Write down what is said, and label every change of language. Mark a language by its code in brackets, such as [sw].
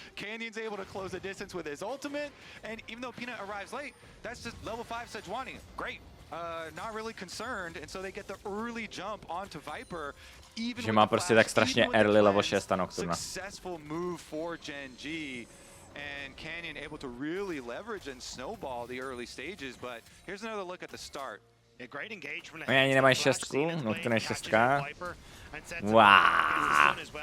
[en] Canyon's able to close the distance with his ultimate. And even though Peanut arrives late, that's just level 5 Sejuani. Great. Not really concerned. And so they get the early jump onto Viper. [cs] Že má prostě tak strašně early level 6 Nocturna. [en] Successful move for Gen G. And Canyon able to really leverage and snowball the early stages. But here's another look at the start. [cs] Oni ani nemají 6, Nocturne je 6. Wow.